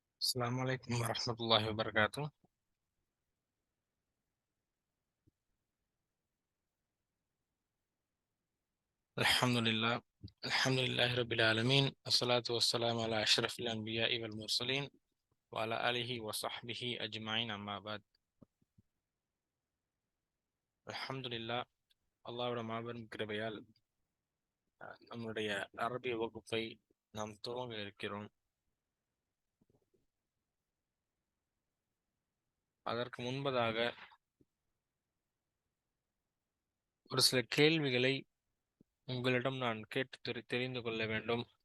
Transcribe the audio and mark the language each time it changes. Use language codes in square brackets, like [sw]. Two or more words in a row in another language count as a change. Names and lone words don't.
[ar] السلام عليكم ورحمة الله وبركاته. الحمد لله الحمد لله رب العالمين، الصلاة والسلام على أشرف الأنبياء والمرسلين وعلى آله وصحبه أجمعين، أما بعد. الحمد لله. [ta] அல்லாஹ்வோட மாபெரும் கிருபையால் நம்முடைய அரபிய வகுப்பை நாம் துவங்க இருக்கிறோம். அதற்கு முன்பதாக ஒரு சில கேள்விகளை உங்களிடம் நான் கேட்டு தெரிந்து கொள்ள வேண்டும்.